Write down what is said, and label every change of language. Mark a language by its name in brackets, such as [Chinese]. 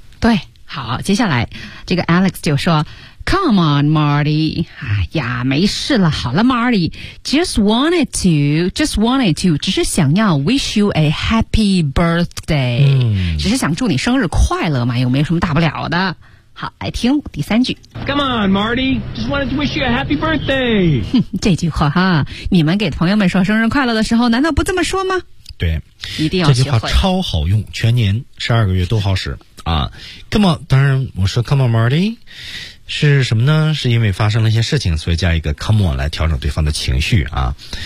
[Chinese] 对，好，接下来这个 Alex 就说 [English] Come on, Marty. [Chinese] 哎呀，没事了，好了 ，Marty. [English] Just wanted to. [Chinese] 只是想要 [English] wish you a happy birthday.、 [Chinese] 嗯、只是想祝你生日快乐嘛，又没有什么大不了的。好，来听第三句。 [English] Come on, Marty. Just wanted to wish you a happy birthday. [Chinese] 这句话哈，你们给朋友们说生日快乐的时候，难道不这么说吗？对，一定要这句话超好用，全年12个月都好使啊。 [English] Come on， [Chinese] 当然我说 [English] Come on, Marty。 [Chinese] 是什么呢？是因为发生了一些事情，所以加一个 [English] come on [Chinese] 来调整对方的情绪啊。